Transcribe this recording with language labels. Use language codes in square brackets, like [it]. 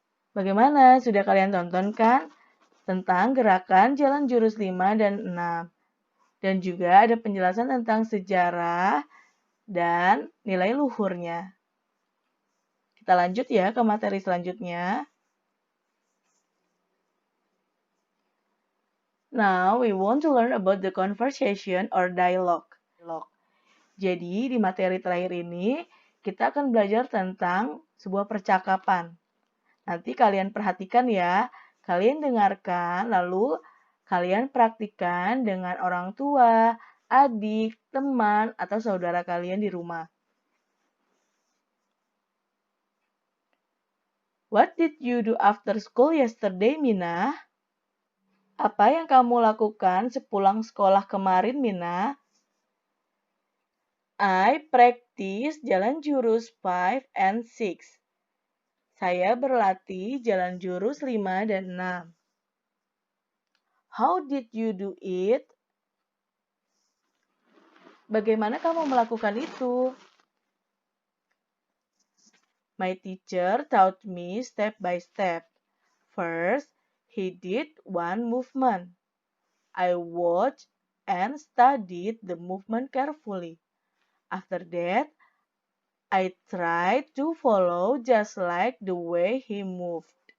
[id] Bagaimana? Sudah kalian tonton kan? Tentang gerakan jalan jurus 5 dan 6. Dan juga ada penjelasan tentang sejarah dan nilai luhurnya. Kita lanjut ya ke materi selanjutnya. [en] Now we want to learn about the conversation or dialogue. [id] Jadi di materi terakhir ini kita akan belajar tentang sebuah percakapan. Nanti kalian perhatikan ya, kalian dengarkan lalu kalian praktikkan dengan orang tua, adik, teman, atau saudara kalian di rumah. [en] What did you do after school yesterday, Mina? [id] Apa yang kamu lakukan sepulang sekolah kemarin, Mina? [en] I practice jalan jurus 5 and 6. [id] Saya berlatih jalan jurus 5 dan 6. [en] How did you do it? [id] Bagaimana kamu melakukan itu? [en] My teacher taught me step by step. First, he did one movement. I watched and studied the movement carefully. After that, I tried to follow just like the way he moved.